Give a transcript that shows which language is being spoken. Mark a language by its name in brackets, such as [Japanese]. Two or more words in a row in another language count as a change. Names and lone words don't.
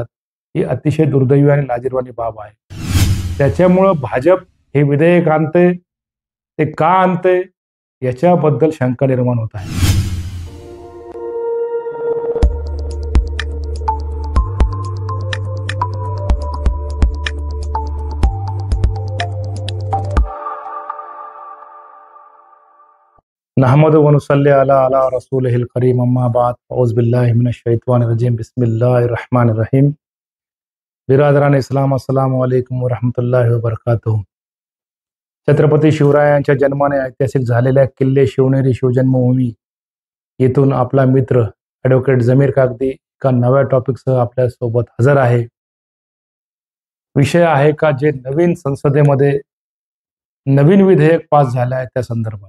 [Marathi] ही अतिशय दुर्दैवी आणि लाजिरवाणी बाब आहे. त्याच्यामुळं भाजप हे विधेयक आणते, ते का आणते याच्याबद्दल शंका निर्माण होत आहे. [Arabic] نحمده ونصلي على رسوله الكريم أما بعد أعوذ بالله من الشيطان الرجيم بسم الله الرحمن الرحيم. [Urdu] برادران اسلام [Arabic] السلام عليكم ورحمة الله وبركاته. [Marathi] छत्रपती शिवरायांच्या जन्माने ऐतिहासिक झालेल्या किल्ले शिवनेरी शिवजन्मभूमी येथून आपला मित्र ॲडव्होकेट जमीर कागदी एका नव्या टॉपिकसह आपल्यासोबत हजर आहे. विषय आहे का जे नवीन संसदेमध्ये नवीन विधेयक पास झाले आहे त्या संदर्भात.